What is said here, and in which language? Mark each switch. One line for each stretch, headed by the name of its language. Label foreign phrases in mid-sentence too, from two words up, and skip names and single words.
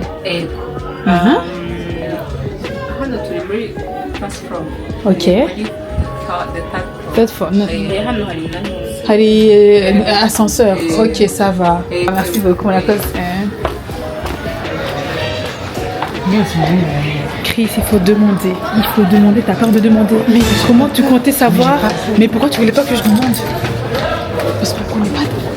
Kinyarwanda: hano turi muri
English: first floor.
French: Ok. Plateforme.
Kinyarwanda: Hano hari
French: hari ascenseur. Ok, ça va. Merci beaucoup la cause. Chris, il faut demander. Il faut demander. T'as peur de demander. Mais comment tu comptais savoir? Mais pourquoi tu voulais pas que je demande? Parce qu'on connaît pas.